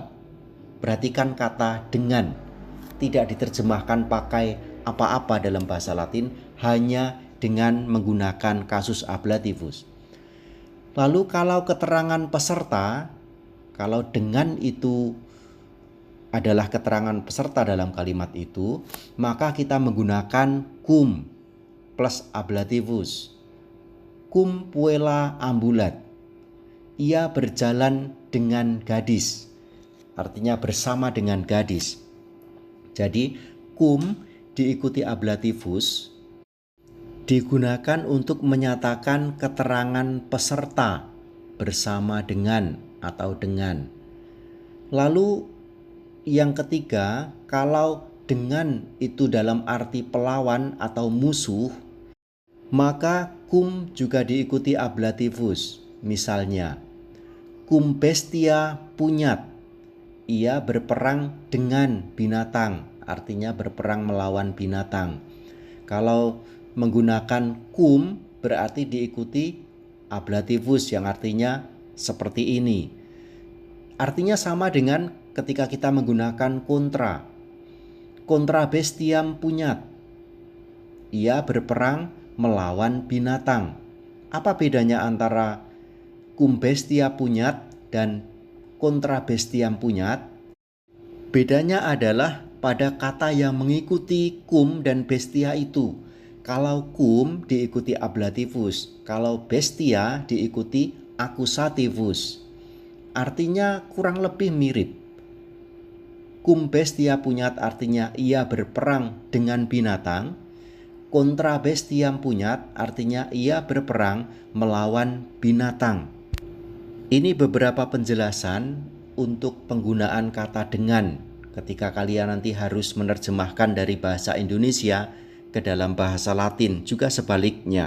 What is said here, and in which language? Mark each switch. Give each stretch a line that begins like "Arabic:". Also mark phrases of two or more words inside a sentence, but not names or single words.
Indonesian: Perhatikan kata dengan. Tidak diterjemahkan pakai apa-apa dalam bahasa Latin, hanya dengan menggunakan kasus ablativus. Lalu kalau keterangan peserta, kalau dengan itu adalah keterangan peserta dalam kalimat itu, maka kita menggunakan cum plus ablativus.
Latin: Cum puella ambulat.
Indonesian: Ia berjalan dengan gadis. Artinya bersama dengan gadis. Jadi cum diikuti ablativus digunakan untuk menyatakan keterangan peserta bersama dengan atau dengan. Lalu yang ketiga, kalau dengan itu dalam arti pelawan atau musuh, maka cum juga diikuti ablativus. Misalnya,
Latin: cum bestia punyat.
Indonesian: Ia berperang dengan binatang, artinya berperang melawan binatang. Kalau menggunakan cum berarti diikuti ablativus yang artinya seperti ini. Artinya sama dengan ketika kita menggunakan kontra.
Latin: Kontra bestiam punyat.
Indonesian: Ia berperang melawan binatang. Apa bedanya antara
Latin: cum bestia punyat
Indonesian: dan
Latin: kontra bestiam punyat?
Indonesian: Bedanya adalah pada kata yang mengikuti cum dan bestia itu. Kalau cum diikuti ablativus, kalau bestia diikuti akusativus. Artinya kurang lebih mirip.
Latin: Cum bestia punyat
Indonesian: artinya ia berperang dengan binatang.
Latin: Kontra bestiam punyat
Indonesian: artinya ia berperang melawan binatang. Ini beberapa penjelasan untuk penggunaan kata dengan ketika kalian nanti harus menerjemahkan dari bahasa Indonesia ke dalam bahasa Latin, juga sebaliknya.